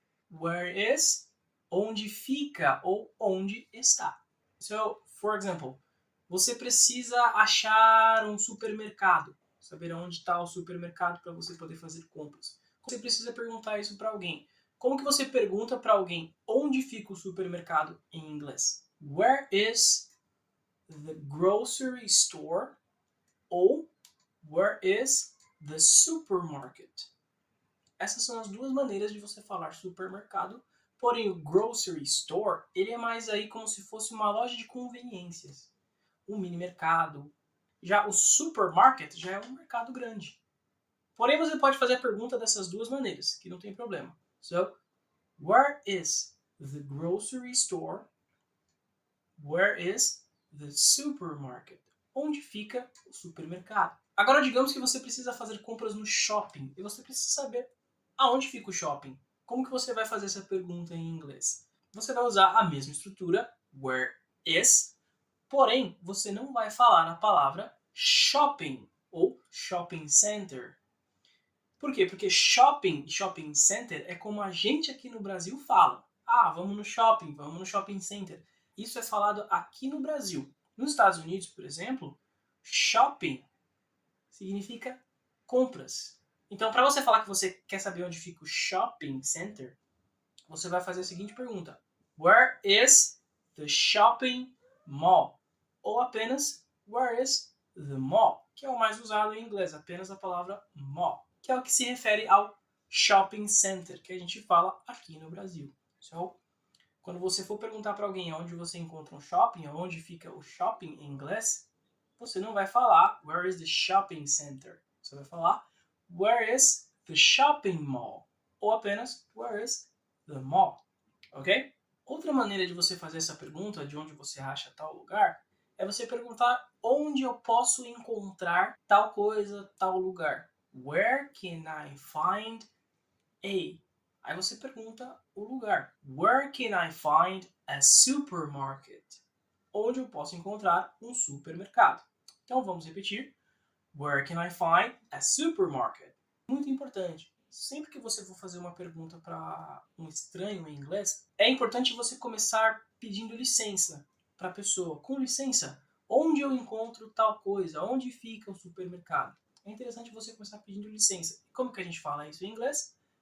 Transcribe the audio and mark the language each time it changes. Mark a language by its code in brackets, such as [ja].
[en] Where is [pt] onde fica ou onde está. [en] So, for example, [pt] você precisa achar um supermercado, saber onde está o supermercado para você poder fazer compras. Você precisa perguntar isso para alguém. Como que você pergunta para alguém onde fica o supermercado em inglês? [en] Where is the grocery store? Ou where is the supermarket? [pt] Essas são as duas maneiras de você falar supermercado, porém o grocery store, ele é mais aí como se fosse uma loja de conveniências, um mini mercado. Já o supermarket já é um mercado grande. Porém você pode fazer a pergunta dessas duas maneiras, que não tem problema. [en] So, where is the grocery store? Where is the supermarket? [pt] Onde fica o supermercado? Agora digamos que você precisa fazer compras no shopping e você precisa saber aonde fica o shopping. Como que você vai fazer essa pergunta em inglês? Você vai usar a mesma estrutura, [en] where is, [pt] porém você não vai falar a palavra shopping ou shopping center. Por quê? Porque shopping e shopping center é como a gente aqui no Brasil fala. Ah, vamos no shopping center. Isso é falado aqui no Brasil. Nos Estados Unidos, por exemplo, shopping significa compras. Então, para você falar que você quer saber onde fica o shopping center, você vai fazer a seguinte pergunta: [en] Where is the shopping mall? [pt] Ou apenas [en] Where is the mall? [pt] Que é o mais usado em inglês, apenas a palavra mall, que é o que se refere ao shopping center, que a gente fala aqui no Brasil. So, quando você for perguntar para alguém onde você encontra um shopping, onde fica o shopping em inglês, você não vai falar [en] Where is the shopping center? [pt] Você vai falar [en] Where is the shopping mall? [pt] Ou apenas [en] Where is the mall? [pt] Ok? Outra maneira de você fazer essa pergunta, de onde você acha tal lugar, é você perguntar onde eu posso encontrar tal coisa, tal lugar. [en] Where can I find a? [pt] Aí você pergunta o lugar. [en] Where can I find a supermarket? [pt] Onde eu posso encontrar um supermercado. Então vamos repetir. [en] Where can I find a supermarket? [pt] Muito importante. Sempre que você for fazer uma pergunta para um estranho em inglês, é importante você começar pedindo licença para a pessoa. Com licença, onde eu encontro tal coisa? Onde fica o supermercado? É interessante você começar pedindo licença. Como que a gente fala isso em inglês?